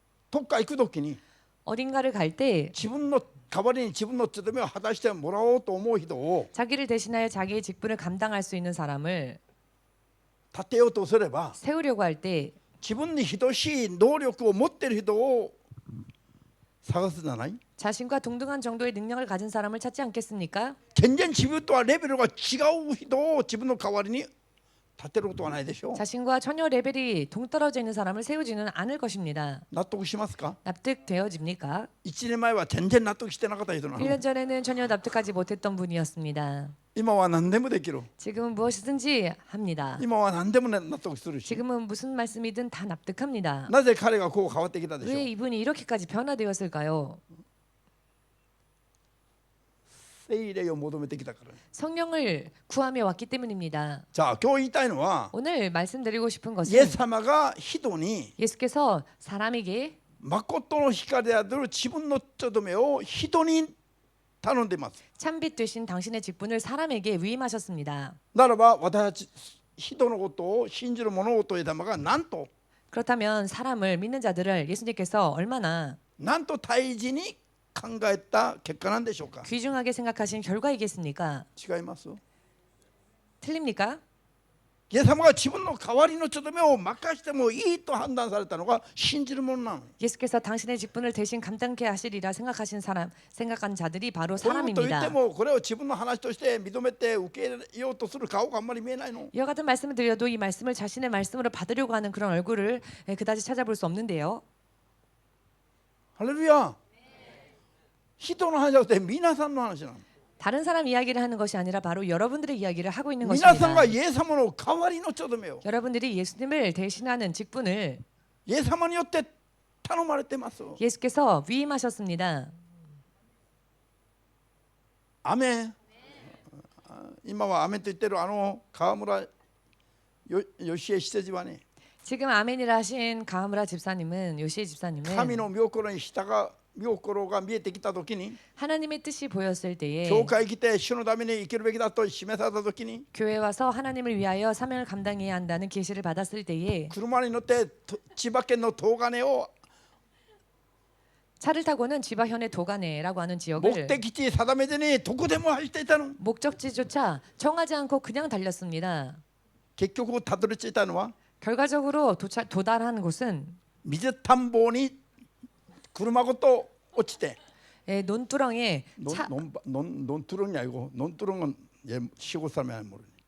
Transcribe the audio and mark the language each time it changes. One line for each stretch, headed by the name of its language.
Japanese: どっか行くときに
Korean: 어딘가를 갈 때
Japanese: 自分の代わりに自分の務めを果たしてもらおうと思う人を
Korean: 자기를 대신하여 자기의 직분을 감당할 수 있는 사람을
Japanese: 立てようとすれば
Korean: 세우려고 할 때
Japanese: 自分に等しい能力を持っている人を探すじゃない？
Korean: 자신과 동등한 정도의 능력을 가진 사람을 찾지 않겠습니까?
Japanese: 全然自分とはレベルが違う人を自分の代わりに立てることはないでしょう。
Korean: 자신과 전혀 레벨이 동떨어져 있는 사람을 세우지는 않을 것입니다.
Japanese: 納得しますか？
Korean: 납득되어집니까?
Japanese: 1年前は全然納得してなかった人なの。
Korean: 1년 전에는 전혀 납득하지 못했던 분이었습니다.
Japanese: 今は何でもできる。
Korean: 지금은 무엇이든지 합니다.
Japanese: 今は何でも納得するし。
Korean: 지금은 무슨 말씀이든 다 납득합니다.
Japanese: なぜ彼がこう変わってきたでしょ
Korean: 왜
Japanese: う。
Korean: 이분이 이렇게까지 변화되었을까요?
Japanese: 聖霊を求めてきたから。
Korean: 성령을 구하며 왔기 때문입니다.
Japanese: じゃあ今日言いたいのは
Korean: 오늘 말씀드리고 싶은
Japanese: イエ
Korean: 것은
Japanese: ス様が人に
Korean: 예수께서 사람에게
Japanese: 誠の光である自分の務めを人に頼んでいます。
Korean: 참빛 되신 당신의 직분을 사람에게 위임하셨습니다.
Japanese: ならば私たち人のことを信じる者とイエス様がなんと
Korean: 그렇다면 사람을 믿는 자들을 예수님께서 얼마나
Japanese: 大事に考えた結果なんでしょうか。
Korean: 귀중하게 생각하신 결과이겠습니까?
Japanese: 違います。
Korean: 틀립니까?
Japanese: イエス様が自分の代わりの務めを任してもいいと判断されたのが信じる者なの。
Korean: 예수께서 당신의 직분을 대신 감당케 하시리라 생각한 자들이 바로
Japanese: こういうことを言って
Korean: 사람입니다.
Japanese: もこれを自分の話として認めて受け入れようとする顔があんまり見えないの。
Korean: 이와 같은 말씀을 드려도 이 말씀을 자신의 말씀으로 받으려고 하는 그런 얼굴을 그다지 찾아볼 수 없는데요.
Japanese: ハレルヤ。人の話じゃなくて皆さんの話なの。
Korean: 다른 사람 이야기를 하는 것이 아니라 바로 여러분들의 이야기를 하고 있는
Japanese: 皆さんがイエス様の代わりの務めを
Korean: 여러분들이 예수님을 대신하는 직분을
Japanese: イエス様によって頼まれてます。
Korean: 예수께서 위임하셨습니다.
Japanese: 雨今は雨と言ってる川村義恵施設はね
Korean: 지금 아멘이라 하신 가하무라 집사님은 요시의 집사님은
Japanese: 神の御心に従う御心が見えてきたときに
Korean: 하나님의 뜻이 보였을 때에
Japanese: 教会来て主のために生きるべきだと示されたときに
Korean: 교회 와서 하나님을 위하여 사명을 감당해야 한다는 계시를 받았을 때에
Japanese: 車に乗って千葉県の東金を
Korean: 차를 타고는 지바현의 도가네라고 하는 지역을
Japanese: 目的地定めずにどこでも走っていたの
Korean: 목적지조차 정하지 않고 그냥 달렸습니다.
Japanese: 結局たどり着いたのは
Korean: 결과적으로 도달한 곳은
Japanese: 水田んぼに車ごと落ちて
Korean: 논두렁에 차, 논두렁이 아니고 논두렁은 시골 사람이 아니면 모르네.